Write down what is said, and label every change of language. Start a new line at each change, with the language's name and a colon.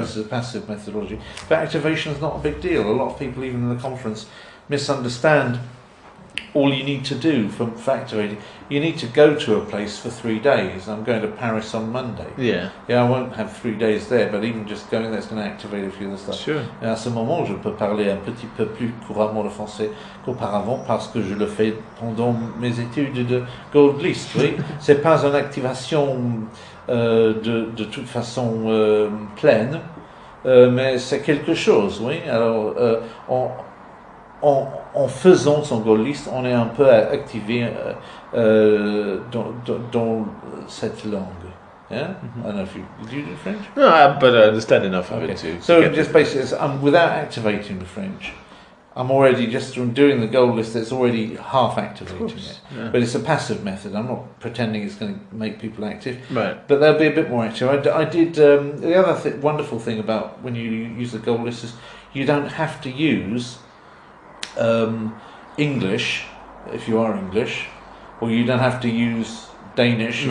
English: This is a passive methodology. But activation is not a big deal. A lot of people, even in the conference, misunderstand all you need to do for activating, you need to go to a place for 3 days. I'm going to Paris on Monday. Yeah. Yeah, I won't have 3 days there, but even just going there is going to activate a few of the stuff. Sure.
French: Et à ce moment, je peux parler un petit peu plus couramment le français qu'auparavant parce que je le fais pendant mes études de Gold List. Oui, c'est pas une activation de toute façon pleine, mais c'est quelque chose. Oui, alors en faisant son Gold List, on est un peu activé dans cette langue.
English: Yeah, I don't know if you do French. No, but I understand enough of it to. So get just basically, without activating the French, I'm already just from doing the goal list. It's already half activating it, yeah. but it's a passive method. I'm not pretending it's going to make people active, Right. but they'll be a bit more active. I did the other wonderful thing about when you use the goal list is you don't have to use English if you are English, or you don't have to use Danish if